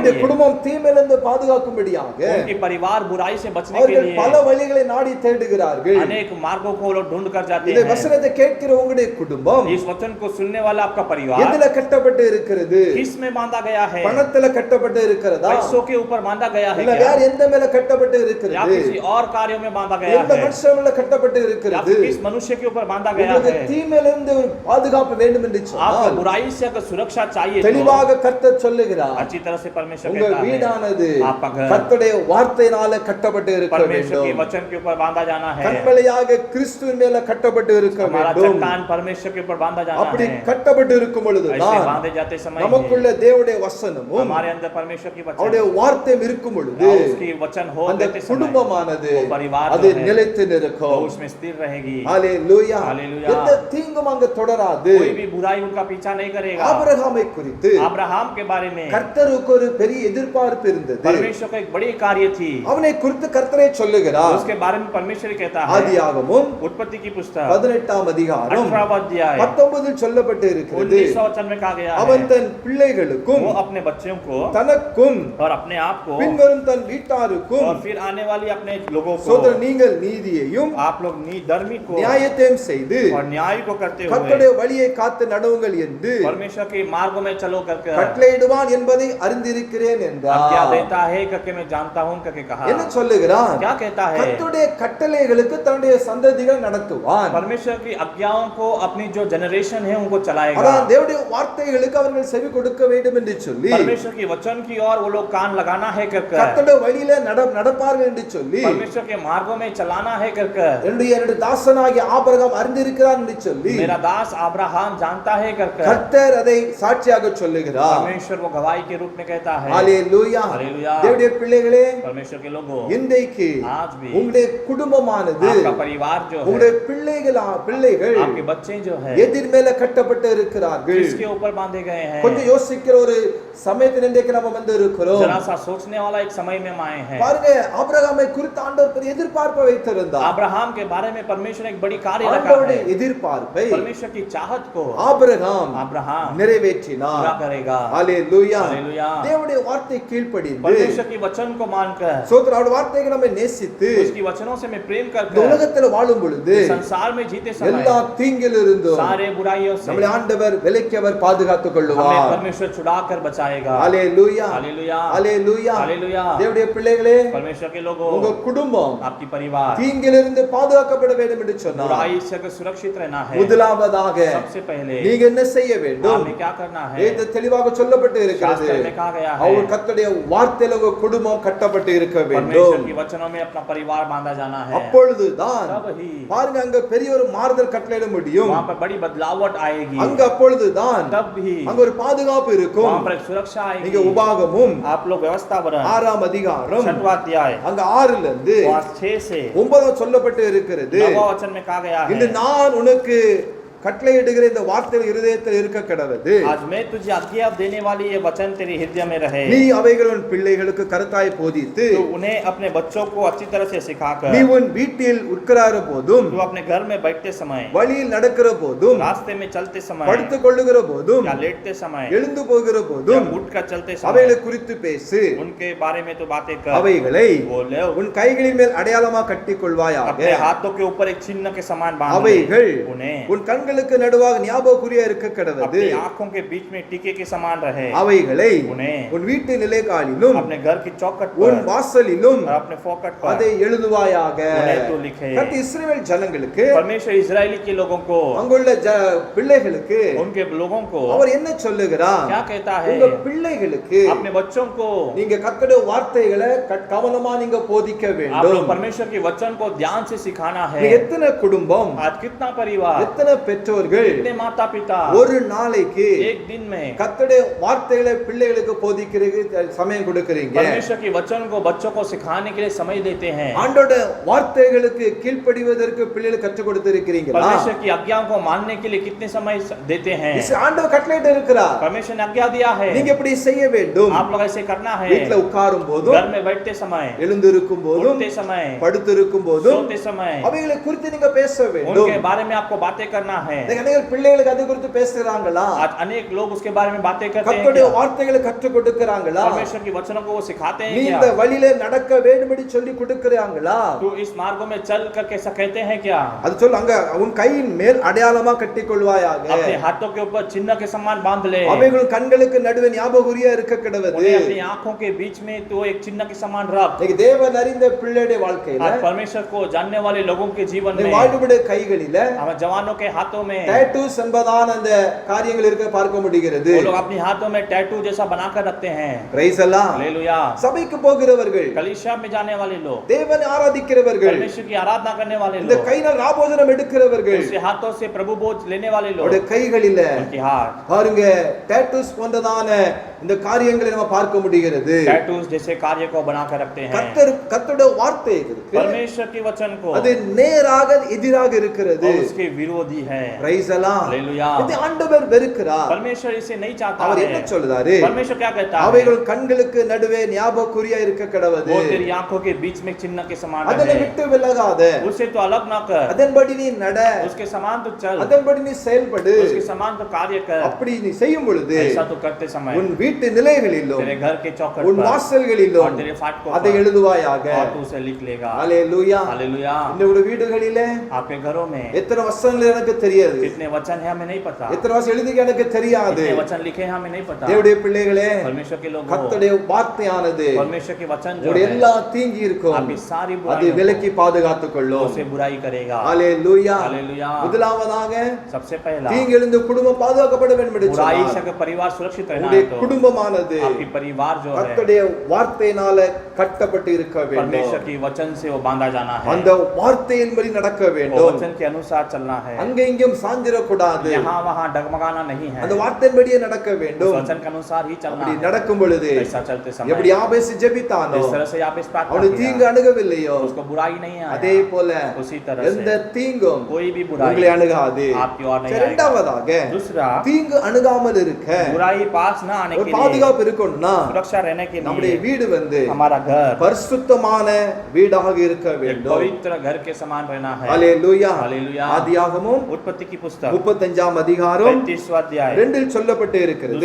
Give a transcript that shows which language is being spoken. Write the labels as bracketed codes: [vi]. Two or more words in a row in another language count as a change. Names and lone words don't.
[ta] அவருடைய [hi] लिए, [ta] குடும்பம் தீமையிலிருந்து பாதுகாக்கும்படியாக [hi] उनके परिवार बुराई से बचने के [ta] அவர்கள் [hi] लिए [ta] பல வழிகளை நாடி தேடுகிறார்கள். [hi] अनेक मार्गों को वो लोग ढूंढ कर जाते [ta] இந்த [hi] हैं। [ta] வசனத்தை கேட்கிற உங்களுடைய குடும்பம் [hi] इस वचन को सुनने वाला आपका परिवार [ta] எதுல கட்டப்பட்டு இருக்கிறது? [hi] किस में बांधा गया है? [ta] பணத்துல கட்டப்பட்டு இருக்கிறதா? [hi] पैसों के ऊपर बांधा गया है [ta] இல்ல [hi] क्या? [ta] வேற எந்த மேல கட்டப்பட்டு [hi] या [ta] இருக்கிறது? [hi] किसी और कार्यों में बांधा गया [ta] எந்த [hi] है? [ta] மனுஷன் மேல கட்டப்பட்டு [hi] या [ta] இருக்கிறது? [hi] फिर किस मनुष्य के ऊपर बांधा गया [ta] உங்களுக்கு [hi] है? [ta] தீமையிலிருந்து ஒரு பாதுகாப்பு வேண்டும் என்று [hi] आपको [ta] சொன்னால் [hi] बुराई से अगर सुरक्षा चाहिए तो [ta] தெளிவாக கர்த்தர் சொல்லுகிறார், [hi] अच्छी तरह से परमेश्वर [ta] உங்க [hi] कहता है, [ta] வீடானது [hi] आपका घर [ta] கர்த்தருடைய வார்த்தையினால கட்டப்பட்டு இருக்க [hi] परमेश्वर के [ta] வேண்டும். [hi] वचन के ऊपर बांधा जाना है। [ta] கண்மலையாக கிறிஸ்துவின் மேல கட்டப்பட்டு இருக்க [hi] हमारा [ta] வேண்டும். [hi] चट्टान परमेश्वर के ऊपर बांधा जाना [ta] அப்படி [hi] है। [ta] கட்டப்பட்டு இருக்கும் [hi] ऐसे [ta] பொழுதுதான் [hi] बांधे जाते समय [ta] நமக்குள்ள தேவனுடைய வசனமும் [hi] हमारे अंदर परमेश्वर की [ta] அவருடைய [hi] वचन, [ta] வார்த்தையும் இருக்கும் பொழுது [hi] उसकी वचन हो [ta] அந்த [hi] देते समय [ta] குடும்பமானது [hi] वो परिवार [ta] அது [hi] जो है, [ta] நிலைத்து [hi] वो [ta] நிற்கும். [hi] उसमें स्थिर रहेगी। [ta] ஹalleluya. [hi] हालेलुया। [ta] எந்த தீங்கும் அங்க தொடராது. [hi] कोई भी बुराई उनका पीछा नहीं करेगा। [ta] ஆபிரகாமை குறித்து [hi] अब्राहम के बारे में [ta] கர்த்தருக்கு ஒரு பெரிய எதிர்பார்ப்பு இருந்தது. [hi] परमेश्वर का एक बड़ी कार्य थी, [ta] அவனை குறித்து கர்த்தரே சொல்லுகிறார். [hi] उसके बारे में परमेश्वर कहता है। [ta] ஆதியாகமம் [hi] उत्पत्ति की पुस्तक [ta] 18ஆம் அதிகாரம் [hi] 18वां अध्याय [ta] 19 சொல்லப்பட்டு இருக்கிறது. [hi] 19 वचन में कहा गया [ta] அவன் [hi] है, [ta] தன் பிள்ளைகளுக்கும் [hi] वो अपने बच्चों को [ta] தனக்கும் [hi] और अपने आप को [ta] பின்வரும் தன் வீட்டாருக்கும் [hi] और फिर आने वाली अपने लोगों [ta] சோதர [hi] को, [ta] நீங்கள் நீதியையும் [hi] आप लोग धर्मी को [ta] நியாயத்தையும் செய்து [hi] और न्याय को करते हुए [ta] கர்த்தருடைய வழியை காத்து நடவுங்கள் என்று [hi] परमेश्वर के मार्गों में चलो करके [ta] கட்டளையிடுவான் என்பதை அறிந்திருக்கிறேன் [hi] क्या [ta] என்றார். [hi] देता है करके मैं जानता हूँ करके कहा। [ta] என்ன சொல்லுகிறான்? [hi] क्या कहता है? [ta] கர்த்தருடைய கட்டளைகளுக்கு தன்னுடைய சந்ததிகள் நடத்துவான். [hi] परमेश्वर की आज्ञाओं को अपनी जो जनरेशन है उनको चलाएगा। [ta] அதான் தேவனுடைய வார்த்தைகளுக்கு அவர்கள் செவி கொடுக்க வேண்டும் என்று சொல்லி [hi] परमेश्वर की वचन की ओर वो लोग कान लगाना है करके, [ta] கர்த்தருடைய வழியில நடப்பார்கள் என்று சொல்லி [hi] परमेश्वर के मार्गों में चलाना है करके, [ta] என்னுடைய தாசனாகிய ஆபிரகாம் அறிந்திருக்கிறான் என்று சொல்லி [hi] मेरा दास अब्राहम जानता है करके, [ta] கர்த்தர் அதை சாட்சியாக சொல்லுகிறார். [hi] परमेश्वर वो गवाही के रूप में कहता है। [ta] ஹalleluya. [hi] हालेलुया। [ta] தேவனுடைய பிள்ளைகளே, [hi] परमेश्वर के लोगों, [ta] இன்றைக்கு [hi] आज भी [ta] உங்களுடைய குடும்பமானது [hi] आपका परिवार जो है, [ta] உங்களுடைய பிள்ளைகள் [hi] आपके बच्चे जो है [ta] எதிர் மேல கட்டப்பட்டு இருக்கிறார்கள். [hi] किसके ऊपर बांधे गए हैं? [ta] கொஞ்சம் யோசிக்கிற ஒரு சமயத்தில் இன்றைக்கு நம்ம வந்து இருக்கிறோம். [hi] जरा सा सोचने वाला एक समय में हम आए हैं। [ta] பாருங்க, ஆபிரகாமை குறித்து ஆண்டவர் பெரிய எதிர்பார்ப்பை வைத்திருந்தார். [hi] अब्राहम के बारे में परमेश्वर ने एक बड़ी कार्य रखा [ta] ஆண்டவருடைய [hi] है। [ta] எதிர்பார்ப்பை [hi] परमेश्वर की चाहत को [ta] ஆபிரகாம் [hi] अब्राहम [ta] நிறைவேற்றினார். [hi] पूरा करेगा। [ta] ஹalleluya. [hi] हालेलुया। [ta] தேவனுடைய வார்த்தை கீழ்ப்படிந்து [hi] परमेश्वर की वचन को मानकर, [ta] சோதர அவருடைய வார்த்தையை நம்ம நேசித்து [hi] उसकी वचनों से मैं प्रेम [ta] இந்த [hi] करके [ta] உலகத்தில் வாழும் பொழுது [hi] संसार में जीते समय [ta] எல்லா தீங்கிலிருந்தும் [hi] सारे बुराइयों से [ta] நம்மளை ஆண்டவர் விலக்கியவர் பாதுகாத்துக் [hi] हमें [ta] கொள்ளுவார். [hi] परमेश्वर छुड़ा कर बचाएगा। [ta] ஹalleluya. [hi] हालेलुया। [ta] ஹalleluya. [hi] हालेलुया। [ta] தேவனுடைய பிள்ளைகளே, [hi] परमेश्वर के लोगों, [ta] உங்க குடும்பம் [hi] आपकी परिवार [ta] தீங்கிலிருந்து பாதுகாக்கப்பட வேண்டும் என்று சொன்னார். [hi] बुराई से अगर सुरक्षित रहना है, [ta] முதலாவதாக [hi] सबसे पहले [ta] நீங்க என்ன செய்ய வேண்டும்? [hi] आपने क्या करना है? [ta] வேத தெளிவாக சொல்லப்பட்டு இருக்கிறது. [hi] शास्त्र में कहा गया है, [ta] அவர் கர்த்தருடைய வார்த்தையில உங்க குடும்பம் கட்டப்பட்டு இருக்க [hi] परमेश्वर [ta] வேண்டும். [hi] की वचनों में अपना परिवार बांधा जाना है। [ta] அப்பொழுதுதான் [hi] तब ही [ta] பாருங்க, அங்க பெரிய ஒரு மாறுதல் கட்டளையிட முடியும். [hi] वहाँ पर बड़ी बदलावट आएगी। [ta] அங்க அப்பொழுதுதான் [hi] तब भी [ta] அங்க ஒரு பாதுகாப்பு இருக்கும். [hi] वहाँ पर एक सुरक्षा [ta] நீங்க [hi] आएगी। [ta] உபாகமும் [hi] आप लोग व्यवस्था बना [ta] 6ஆம் அதிகாரம் [hi] 6वां अध्याय [ta] அங்க 6ல இருந்து [hi] 6 से [ta] 9 சொல்லப்பட்டு இருக்கிறது. [hi] 9वां वचन में कहा गया [ta] இன்று [hi] है, [ta] நான் உனக்கு கட்டளையிடுகிற இந்த வார்த்தைகள் இருதயத்தில் இருக்க கடவது. [hi] आज मैं तुझे आज्ञा देने वाली ये वचन तेरे हृदय में रहे. [ta] நீ அவைகள் உன் பிள்ளைகளுக்கு கருத்தாய் போதித்து [hi] तो उन्हें अपने बच्चों को अच्छी तरह से सिखाकर, [ta] நீ உன் வீட்டில் உட்கார போதும், [hi] तो अपने घर में बैठते समय, [ta] வழியில் நடக்கிற போதும், [hi] रास्ते में चलते समय, [ta] படுத்துக் கொள்ளுகிற போதும், [hi] या लेटते समय, [ta] எழுந்து போகிற [hi] या [ta] போதும் [hi] उठकर चलते समय [ta] அவைகளை குறித்து பேசு. [hi] उनके बारे में तो बातें कर. [ta] அவைகளை [hi] बोले [ta] உன் கைகளின் மேல் அடையாளமா கட்டிக் கொள்வாயாக. [hi] अपने हाथों के ऊपर एक चिन्ह के समान बांध ले. [ta] அவைகள் [hi] उन्हें [ta] உன் கண்களுக்கு நடுவாக ஞாபகக்குறியா இருக்க கடவது. [hi] अपनी आंखों के बीच में टीके के समान रहे. [ta] அவைகளை [hi] उन्हें [ta] உன் வீட்டு நிலைக்காலிலும் [hi] अपने घर की चौखट [ta] உன் [hi] पर [ta] வாசலிலும் [hi] और अपने फोकट पर [ta] அதை எழுதுவாயாக. [hi] उन्हें तू लिखे. [ta] கர்த்தர் இஸ்ரவேல் ஜனங்களுக்கு, [hi] परमेश्वर इजरायली के लोगों को, [ta] அங்குள்ள பிள்ளைகளுக்கு [hi] उनके लोगों को [ta] அவர் என்ன சொல்லுகிறார்? [hi] क्या कहता है? [ta] உங்க பிள்ளைகளுக்கு [hi] अपने बच्चों को [ta] நீங்க கர்த்தருடைய வார்த்தைகளை கவனமா நீங்க போதிக்க [hi] आप [ta] வேண்டும். [hi] लोग परमेश्वर के वचन को ध्यान से सिखाना है. [ta] நீங்க எத்தனை குடும்பம், [hi] आज कितना परिवार, [ta] எத்தனை பெற்றோர்கள் [hi] कितने माता पिता [ta] ஒரு நாளைக்கு [hi] एक दिन में [ta] கர்த்தருடைய வார்த்தைகளை பிள்ளைகளுக்கு போதிக்கிறதுக்கு சமயம் கொடுக்கறீங்க? [hi] परमेश्वर के वचन को बच्चों को सिखाने के लिए समय देते हैं. [ta] ஆண்டோட வார்த்தைகளுக்கு கீழ்ப்படிவதற்கு பிள்ளைகளுக்கு கற்றுக் கொடுத்திருக்கிறீங்களா? [hi] परमेश्वर की आज्ञाओं को मानने के लिए कितने समय देते हैं? [ta] ஆண்டவர் கட்டளையிட்டு இருக்கிறார். [hi] परमेश्वर ने आज्ञा दिया है. [ta] நீங்க எப்படி செய்ய வேண்டும்? [hi] आप लोग ऐसे करना है. [ta] வீட்ல உட்காரும் போதும், [hi] घर में बैठते समय, [ta] எழுந்திருக்கும் போதும், [hi] उठते समय, [ta] படுத்திருக்கும் போதும் [hi] सोते समय [ta] அவைகளை குறித்து நீங்க பேச வேண்டும். [hi] उनके बारे में आपको बातें करना है. [ta] அநேக பிள்ளைகளுக்கு அது குறித்து பேசுறாங்களா? [hi] आज अनेक लोग उसके बारे में बातें करते हैं. [ta] கர்த்தருடைய [hi] क्या? [ta] வார்த்தைகளை கற்றுக் கொடுக்கறாங்களா? [hi] परमेश्वर के वचनों को वो सिखाते [ta] நீ [hi] हैं [ta] இந்த [hi] क्या? [ta] வழியில நடக்க வேண்டும்படி சொல்லி கொடுக்கறாங்களா? [hi] तो इस मार्गों में चल करके ऐसा कहते हैं क्या? [ta] அது சொல்லுங்க, உன் கையின் மேல் அடையாளமா கட்டிக்கொள்வாயாக. [hi] अपने हाथों के ऊपर चिन्ह के समान बांध ले. [ta] அவைகள் கண்களுக்கு நடுவே ஞாபகக்குறியா இருக்க கடவது. [hi] उन्हें अपनी आंखों के बीच में तो एक चिन्ह के समान रख. [ta] இன்னைக்கு தேவன் அறிந்த பிள்ளையுடைய வாழ்க்கையில, [hi] आज परमेश्वर को जानने वाले लोगों के जीवन [ta] இந்த [hi] में, [ta] வாழ்வுடைய கைகளில [hi] हम जवानों के हाथों में [ta] டேட்டூஸ் என்பதான அந்த காரியங்கள் இருக்க பார்க்க முடிகிறது. [hi] वो लोग अपने हाथों में टैटू जैसा बनाकर रखते हैं. [ta] பிரைஸ் எல்லாம். [hi] हालेलुया. [ta] சபைக்கு போகிறவர்கள், [hi] कलीसिया में जाने वाले लोग, [ta] தேவனை ஆராதிக்கிறவர்கள், [hi] परमेश्वर की आराधना करने वाले [ta] இந்த [hi] लोग, [ta] கையினால் ராபோஜனம் எடுக்கிறவர்கள், [hi] उसके हाथों से प्रभु भोज लेने वाले लोग, [ta] அவருடைய கைகளில [hi] उनके हाथ [ta] பாருங்க டேட்டூஸ் போன்றதான இந்த காரியங்களை நம்ம பார்க்க முடிகிறது. [hi] टैटूज जैसे कार्य को बनाकर रखते हैं. [ta] கர்த்தருடைய வார்த்தை இருக்கு, [hi] परमेश्वर के वचन को [ta] அது நேராக எதிராக இருக்கிறது. [hi] और उसके विरोधी है. [ta] பிரைஸ் எல்லாம். [hi] हालेलुया. [ta] இது ஆண்டவர் வெறுக்கிறார். [hi] परमेश्वर इसे नहीं चाहता [ta] அவர் [hi] है. [ta] என்ன சொல்றாரு? [hi] परमेश्वर क्या कहता है? [ta] அவைகள் கண்களுக்கு நடுவே ஞாபகக்குறியா இருக்க கடவது. [hi] वो तेरी आंखों के बीच में चिन्ह के समान [ta] அதனை [hi] रहे. [ta] விட்டு விலகாத. [hi] उससे तो अलग ना कर. [ta] அதன்படி நீ நட. [hi] उसके समान तो चल. [ta] அதன்படி நீ செயல்படு. [hi] उसके समान तो कार्य कर. [ta] அப்படி நீ செய்யும் பொழுது [hi] ऐसा तो करते समय [ta] உன் வீட்டு நிலைகளிலும், [hi] तेरे घर के चौखट [ta] உன் [hi] पर [ta] வாசல்களிலும் [hi] और तेरे फाटकों [ta] அதை [hi] पर [ta] எழுதுவாயாக. [hi] और तू उसे लिख लेगा. [ta] ஹalleluya. [hi] हालेलुया. [ta] இந்த வீடுகளிலே [hi] आपके घरों में [ta] எத்தனை வசனங்கள் எனக்கு தெரியாது, [hi] कितने वचन है हमें नहीं पता. [ta] எத்தனை வசனம் எழுதி எனக்கு தெரியாது. [hi] कितने वचन लिखे हैं हमें नहीं पता. [ta] தேவனுடைய பிள்ளைகளே, [hi] परमेश्वर के लोगों, [ta] கர்த்தருடைய வார்த்தையானது [hi] परमेश्वर के वचन जो [ta] உங்களுடைய [hi] है [ta] எல்லா தீங்கி இருக்கும், [hi] आपकी सारी [ta] அது [hi] बुराई [ta] விலக்கி பாதுகாத்துக் கொள்ளும். [hi] उसे बुराई करेगा. [ta] ஹalleluya. [hi] हालेलुया. [ta] முதலாவதாக [hi] सबसे पहला [ta] தீங்கு எழுந்து குடும்பம் பாதுகாக்கப்பட வேண்டும் என்று [hi] बुराई [ta] சொன்னார். [hi] से परिवार सुरक्षित रहना [ta] உங்களுடைய [hi] है. तो [ta] குடும்பமானது [hi] आपकी परिवार जो है [ta] கர்த்தருடைய வார்த்தையினால கட்டப்பட்டு இருக்க [hi] परमेश्वर [ta] வேண்டும். [hi] की वचन से वो बांधा जाना है. [ta] அந்த வார்த்தையின்படி நடக்க [hi] वो [ta] வேண்டும். [hi] वचन के अनुसार चलना है. [ta] அங்க இங்கேயும் சாஞ்சிடக்கூடாது. [hi] यहाँ वहाँ डगमगाना नहीं है. [ta] அந்த வார்த்தையின்படியே நடக்க [hi] उस [ta] வேண்டும். [hi] वचन के अनुसार ही चलना [ta] அப்படி [hi] है. [ta] நடக்கும் பொழுது [hi] ऐसा चलते समय [ta] எப்படி யாபேஸ் ஜெபித்தானோ, [hi] जिस तरह से आप इस प्रार्थना [ta] அவனுக்கு தீங்கு [hi] किया, [ta] அணுகவில்லையோ, [hi] उसको बुराई नहीं [ta] அதே [hi] आया. [ta] போல [hi] उसी तरह [ta] எந்த [hi] से [ta] தீங்கும் [hi] कोई भी [ta] உங்களை [hi] बुराई [ta] அணுகாது. [hi] आपकी ओर नहीं [ta] சரி, [hi] आएगा. [ta] இரண்டாவதாக [hi] दूसरा, [ta] தீங்கு அணுகாமல் இருக்க [hi] बुराई पास न आने [ta] ஒரு [hi] के लिए, [ta] பாதுகாப்பு இருக்கணும்னா [hi] सुरक्षा रहने के [ta] நம்முடைய [hi] लिए [ta] வீடு வந்து [hi] हमारा घर [ta] பரிசுத்தமான வீடாக இருக்க [hi] एक [ta] வேண்டும். [hi] पवित्र घर के समान रहना है. [ta] ஹalleluya. [hi] हालेलुया. [ta] ஆதியாகமம் [hi] उत्पत्ति की पुस्तक [ta] 35ஆம் அதிகாரம் [hi] 35वां अध्याय [ta] 2 சொல்லப்பட்டு இருக்கிறது.